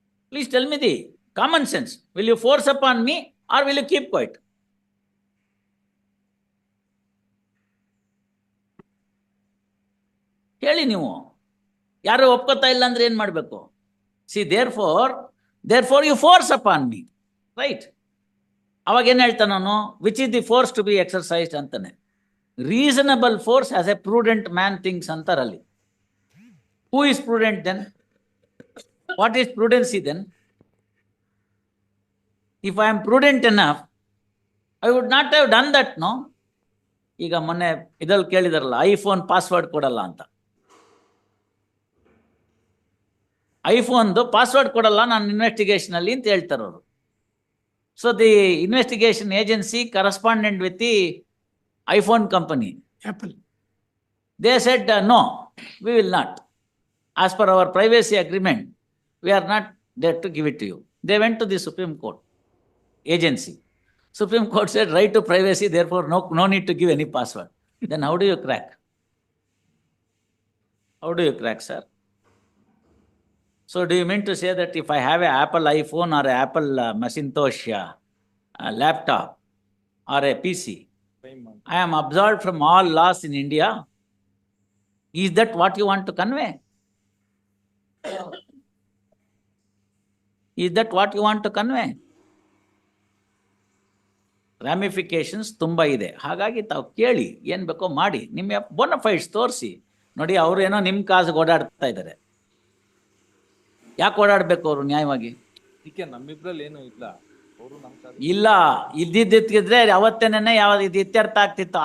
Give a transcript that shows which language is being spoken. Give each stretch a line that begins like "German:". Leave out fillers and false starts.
English: Please tell me the common sense. Will you force upon me or will you keep quiet?
Kannada: ಹೇಳಿ ನೀವು. ಯಾರು ಒಪ್ಕೋತಾ ಇಲ್ಲ ಅಂದ್ರೆ ಏನ್ ಮಾಡಬೇಕು? C
English: therefore you force upon me, right?
Kannada: ಅವಾಗ ಏನ್ ಹೇಳ್ತಾನೆ ನಾನು?
English: which is the force to be exercised
Kannada: ಅಂತಾನೆ.
English: reasonable force as a prudent man thinks
Kannada: ಅಂತಾರಲ್ಲಿ.
English: Who is prudent then? What is prudency then? If I am prudent enough, I would not have done that, no?
Kannada: ಈಗ ಮೊನ್ನೆ ಇದ್ರಲ್ಲಿ ಕೇಳಿದಾರಲ್ಲ, iPhone password ಕೊಡಲ್ಲ ಅಂತ. ಐಫೋನ್ದು password ಕೊಡಲ್ಲ ನಾನು investigation ಅಲ್ಲಿ ಅಂತ ಹೇಳ್ತಾರೆ ಅವರು.
English: So the investigation agency correspondent with the iPhone company Apple, they said no, we will not. As per our privacy agreement, we are not there to give it to you. They went to the Supreme Court agency. Supreme Court said right to privacy, therefore no need to give any password. Then how do you crack? How do you crack, sir? So do you mean to say that if I have an Apple iPhone or an Apple Macintosh laptop or a PC, I am absolved from all laws in India? Is that what you want to convey? Is that what you want to convey?
Kannada: ರ್ಯಾಮಿಫಿಕೇಶನ್ಸ್ ತುಂಬ ಇದೆ. ಹಾಗಾಗಿ ತಾವು ಕೇಳಿ, ಏನು ಬೇಕೋ ಮಾಡಿ, ನಿಮ್ಮ ಬೋನಫೈಡ್ಸ್ ತೋರಿಸಿ. ನೋಡಿ, ಅವರು ಏನೋ ನಿಮ್ಮ ಕಾಸಿಗೆ ಓಡಾಡ್ತಾ ಇದ್ದಾರೆ. ಯಾಕೆ ಓಡಾಡಬೇಕು ಅವರು ನ್ಯಾಯವಾಗಿ? ನಮ್ಮಿಬ್ರಲ್ಲಿ ಏನು ಇಲ್ಲ, ಇದ್ದಿದ್ದಿದ್ರೆ ಅವತ್ತೇನೆ ಇದು ಇತ್ಯರ್ಥ ಆಗ್ತಿತ್ತು.